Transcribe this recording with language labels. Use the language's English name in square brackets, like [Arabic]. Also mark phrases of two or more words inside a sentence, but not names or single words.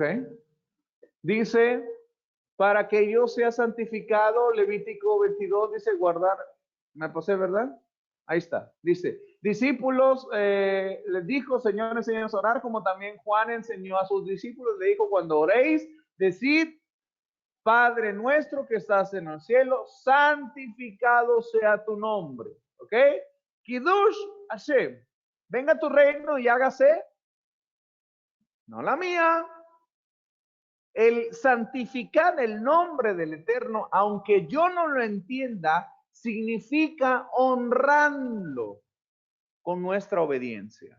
[Spanish] Dice, para que yo sea santificado, Levítico 22 dice guardar, me pasé, ¿verdad? Ahí está, dice, discípulos, les dijo, señores, enséñanos a orar, como también Juan enseñó a sus discípulos, le dijo, cuando oréis, decid, Padre nuestro que estás en el cielo, santificado sea tu nombre, ¿ok? [Hebrew] Kiddush Hashem, [Spanish] venga tu reino y hágase, no la mía. El santificar el nombre del Eterno, aunque yo no lo entienda, significa honrarlo con nuestra obediencia.